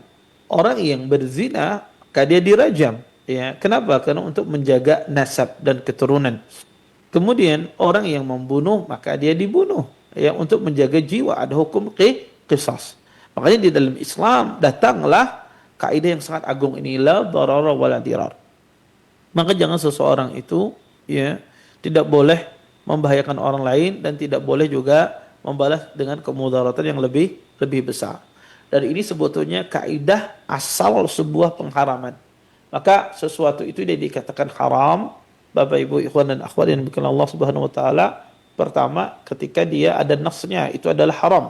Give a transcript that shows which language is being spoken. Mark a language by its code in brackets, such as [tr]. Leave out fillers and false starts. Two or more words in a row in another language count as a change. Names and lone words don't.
[id] Orang yang berzina maka dia dirajam. Ya, kenapa? Karena untuk menjaga nasab dan keturunan. Kemudian orang yang membunuh maka dia dibunuh ya untuk menjaga jiwa, ada hukum qisas. Makanya di dalam Islam datanglah kaidah yang sangat agung ini, [ar] لا ضرر ولا ضرار. [id] Maka jangan seseorang itu ya tidak boleh membahayakan orang lain dan tidak boleh juga membalas dengan kemudaratan yang lebih besar. Dan ini sebetulnya kaidah asal sebuah pengharaman. Maka sesuatu itu dia dikatakan haram, Bapak Ibu ikhwan dan akhwat yang dimuliakan Allah [ar] سبحانه وتعالى, [id] pertama ketika dia ada nasnya itu adalah haram.